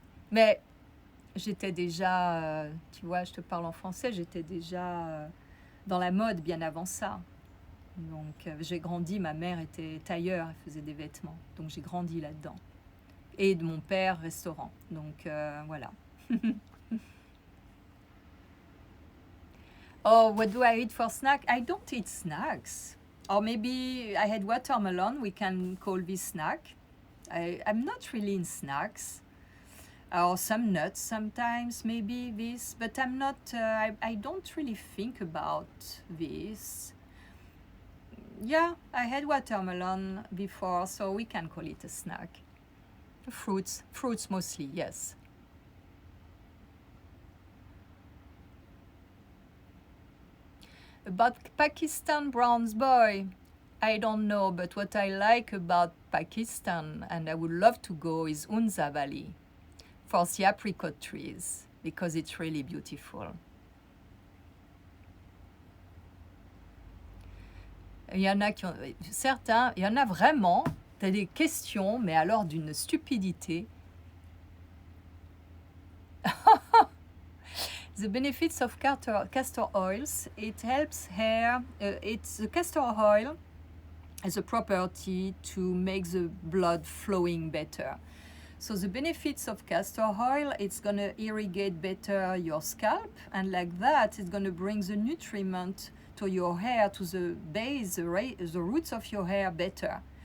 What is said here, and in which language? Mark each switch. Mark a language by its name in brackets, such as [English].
[French] Mais j'étais déjà, tu vois, je te parle en français, j'étais déjà dans la mode bien avant ça. Donc j'ai grandi, ma mère était tailleur, elle faisait des vêtements. Donc j'ai grandi là-dedans. Et de mon père, restaurant. Donc voilà. [English] Oh, what do I eat for snack? I don't eat snacks. Or maybe I had watermelon, we can call this snack. I'm not really in snacks. Or some nuts sometimes, maybe this, but I'm not, I don't really think about this. Yeah, I had watermelon before, so we can call it a snack. Fruits mostly, yes. About Pakistan bronze boy, I don't know, but what I like about Pakistan, and I would love to go, is Unza Valley for the apricot trees, because it's really beautiful. [French] Il y en a qui ont, certains, il y en a vraiment, t'as des questions, mais alors d'une stupidité. [English] The benefits of castor oils, it helps hair, the castor oil has a property to make the blood flowing better. So the benefits of castor oil, it's going to irrigate better your scalp, and like that, it's going to bring the nutriment to your hair, to the base, the roots of your hair better.